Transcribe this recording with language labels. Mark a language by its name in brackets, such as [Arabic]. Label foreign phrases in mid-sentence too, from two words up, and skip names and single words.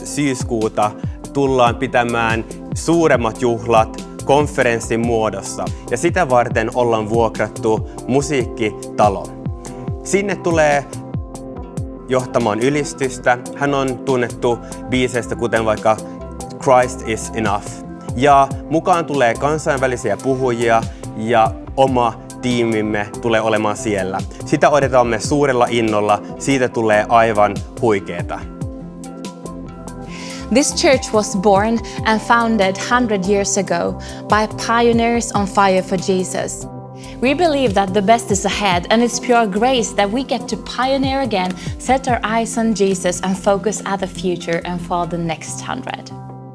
[Finnish] syyskuuta, tullaan pitämään suuremmat juhlat konferenssin muodossa. Ja sitä varten ollaan vuokrattu musiikkitalo. Sinne tulee johtamaan ylistystä. Hän on tunnettu biiseistä, kuten vaikka [English] Christ is enough. [Finnish] Ja mukaan tulee kansainvälisiä puhujia ja oma tiimimme tulee olemaan siellä. Sitä odotamme suurella innolla. Siitä tulee aivan huikeeta. [English] This church was born and founded 100 years ago by pioneers on fire for Jesus. We believe that the best is ahead, and it's pure grace that we get to pioneer again, set our eyes on Jesus and focus at the future and for the next 100.